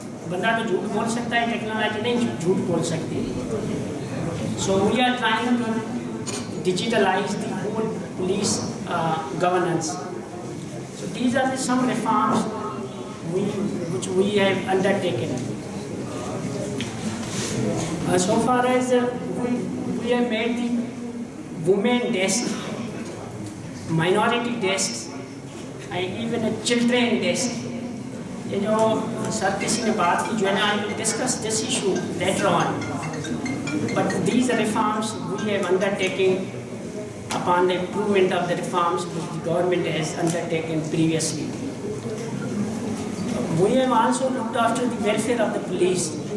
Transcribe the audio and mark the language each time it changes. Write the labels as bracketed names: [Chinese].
[Hindi] बंदा तो झूठ बोल सकता है, टेक्नोलॉजी नहीं झूठ बोल सकती. [English] So we are trying to digitalize the whole police governance. So these are some reforms which we have undertaken. So far as we have made the women desk, minority desks, and even a children desk. [Hindi] ये जो sir किसी ने बात की जो है ना, [English] I will discuss this issue later on. But these reforms we have undertaken upon the improvement of the reforms which the government has undertaken previously. We have also looked after the welfare of the police.